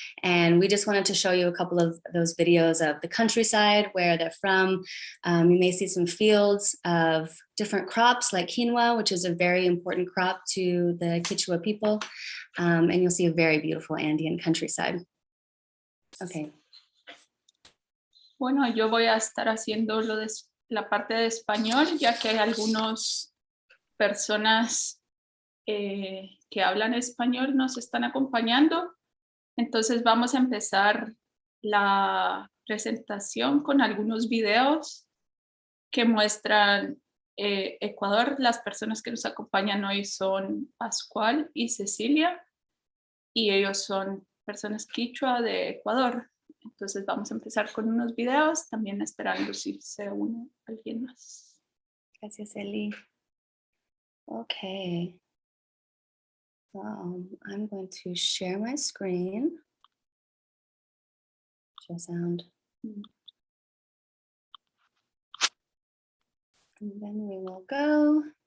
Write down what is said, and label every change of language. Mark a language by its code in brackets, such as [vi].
[en] And we just wanted to show you a couple of those videos of the countryside, where they're from. You may see some fields of different crops like quinoa, which is a very important crop to the Quechua people. And you'll see a very beautiful Andean countryside. Okay. [es] Bueno, yo voy a estar haciendo la parte de español, ya que hay algunas personas que hablan español nos están acompañando. Entonces vamos a empezar la presentación con algunos videos que muestran Ecuador. Las personas que nos acompañan hoy son Pascual y Cecilia, y ellos son personas quichua de Ecuador. Entonces vamos a empezar con unos videos, también esperando si se une alguien más. Gracias, Eli. Okay. [en] I'm going to share my screen. Show sound. And then we will go.